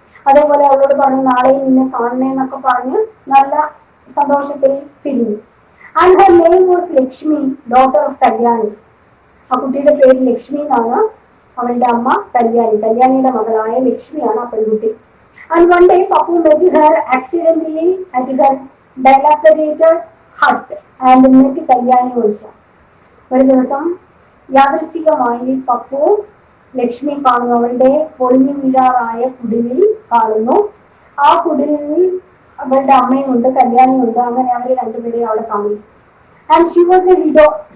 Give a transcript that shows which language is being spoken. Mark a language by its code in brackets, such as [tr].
[ml] അതേപോലെ അവളോട് പറഞ്ഞു, നാളെയും നിന്നെ കാണണേന്നൊക്കെ പറഞ്ഞ് നല്ല സന്തോഷത്തിൽ പിരിഞ്ഞു. [en] And her name was Lakshmi, daughter of Kalyani. [ml] ആ കുട്ടിയുടെ പേര് ലക്ഷ്മി എന്നാണ്. അവളുടെ അമ്മ കല്യാണി, കല്യാണിയുടെ മകളായ ലക്ഷ്മിയാണ് ആ പെൺകുട്ടി. [en] And one day Pappu met her accidentally at her dilapidated hut and met Kalyani also. [ml] ഒരു ദിവസം യാദൃശ്ചികമായി പപ്പു ലക്ഷ്മി കാണുന്നു. അവളുടെ പൊളിഞ്ഞു വീഴാറായ കുടിലിൽ കാണുന്നു. ആ കുടിലിൽ അവളുടെ അമ്മയുണ്ട്, കല്യാണിയുണ്ട്. അങ്ങനെ അവർ രണ്ടുപേരെയും അവിടെ കാണുന്നു. [en] And she was a widow.